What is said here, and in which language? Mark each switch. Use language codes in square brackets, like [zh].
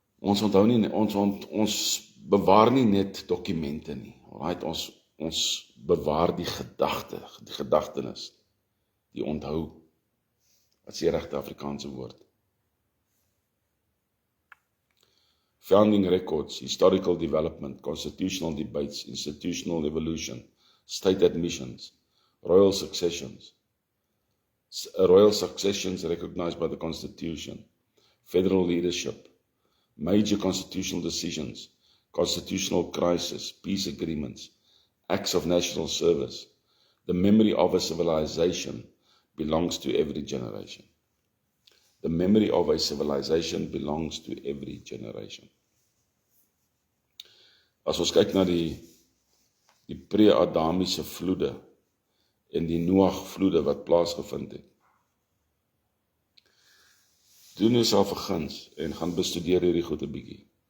[af] Ons onthou nie, ons bewaar nie net dokumente nie. Alright, ons bewaar die gedagtenis, die onthou. Wat is die regte Afrikaanse woord? [en] Founding records, historical development, constitutional debates, institutional evolution, state admissions, royal successions recognized by the Constitution, federal leadership, major constitutional decisions, constitutional crisis, peace agreements, acts of national service. The memory of a civilization belongs to every generation. The memory of a civilization belongs to every generation. [af] As ons kyk na die pre-Adamiese vloede en die Noag vloede wat plaasgevind het, doen jouself 'n guns en gaan bestudeer hierdie goed 'n bietjie.